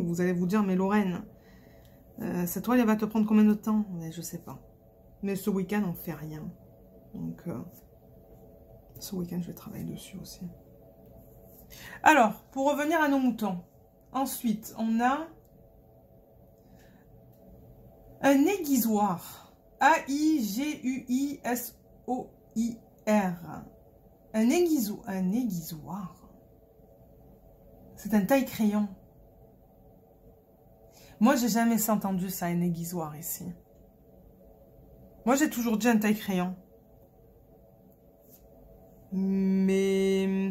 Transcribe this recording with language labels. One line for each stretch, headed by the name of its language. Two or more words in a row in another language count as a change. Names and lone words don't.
French: Vous allez vous dire, mais Lorraine, cette toile, elle va te prendre combien de temps? Mais je sais pas. Mais ce week-end, on fait rien. Donc, ce week-end, je vais travailler dessus aussi. Alors, pour revenir à nos moutons. Ensuite, on a un aiguisoir. A-I-G-U-I-S-O-I-R. Un aiguisoir. C'est un taille-crayon. Moi, j'ai jamais entendu ça, un aiguisoir ici. Moi, j'ai toujours dit un taille-crayon. Mais...